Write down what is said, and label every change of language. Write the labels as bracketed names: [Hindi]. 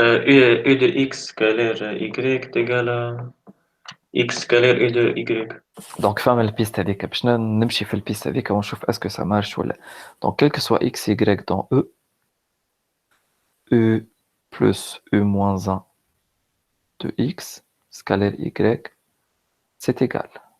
[French] U de X scalaire Y est égal à X scalaire U de Y. [Arabic] Donc فهم البيست هذيك باش نمشي في البيست هذيك ونشوف اسكو [French] ça marche [Arabic] ولا. [French] Donc quel que soit X Y dans E, U plus U moins 1 de X scalaire Y, c'est égal.